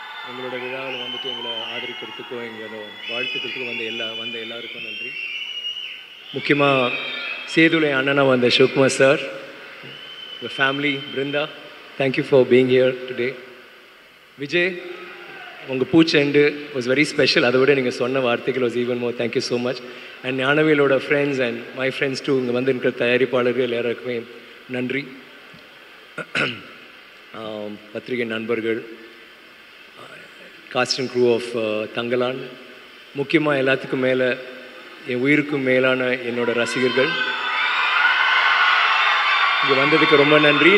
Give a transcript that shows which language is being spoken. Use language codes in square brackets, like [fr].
[ta] எங்களோட விழாவில் வந்துட்டு எங்களை ஆதரிக்கிறதுக்கும் எங்களோட வாழ்த்துக்கிறதுக்கும் வந்த எல்லாருக்கும் நன்றி. முக்கியமாக சேதுலை அண்ணனா வந்த Sivakumar sir, [en] your family, Brinda, thank you for being here today. Vijay, [ta] உங்கள் பூச்செண்டு [en] was very special. [ta] அதை விட நீங்கள் சொன்ன வார்த்தைகள் [en] was even more. Thank you so much. And [ta] ஞானவேலோட friends [en] and my friends too [ta] இங்கே வந்து இருக்கிற தயாரிப்பாளர்கள் எல்லாருக்குமே நன்றி. பத்திரிகை நண்பர்கள், cost and crew of Thangalaan, முக்கியமாக எல்லாத்துக்கும் மேலே என் உயிருக்கும் மேலான என்னோடய ரசிகர்கள், இங்கே வந்ததுக்கு ரொம்ப நன்றி.